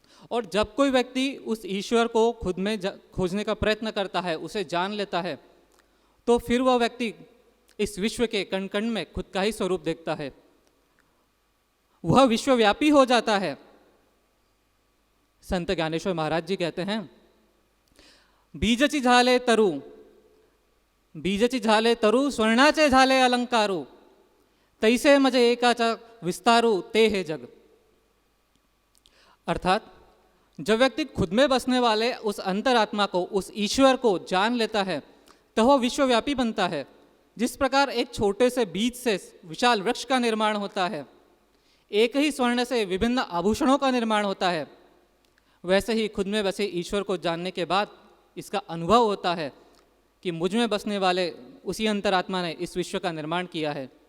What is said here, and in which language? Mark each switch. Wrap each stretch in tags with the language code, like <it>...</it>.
<hi>और जब कोई व्यक्ति उस ईश्वर को खुद में खोजने का प्रयत्न करता है, उसे जान लेता है, तो फिर वह व्यक्ति इस विश्व के कण कण में खुद का ही स्वरूप देखता है। वह विश्वव्यापी हो जाता है। संत ज्ञानेश्वर महाराज जी कहते हैं,</hi> <mr>बीजची झाले तरु, बीजची झाले तरु, स्वर्णाचे झाले अलंकारू, तैसे मजे एकाचा विस्तारू, ते हे जग।</mr> <hi>अर्थात जब व्यक्ति खुद में बसने वाले उस अंतरात्मा को, उस ईश्वर को जान लेता है, तो वह विश्वव्यापी बनता है। जिस प्रकार एक छोटे से बीज से विशाल वृक्ष का निर्माण होता है, एक ही स्वर्ण से विभिन्न आभूषणों का निर्माण होता है, वैसे ही खुद में बसे ईश्वर को जानने के बाद इसका अनुभव होता है कि मुझ में बसने वाले उसी अंतरात्मा ने इस विश्व का निर्माण किया है।</hi>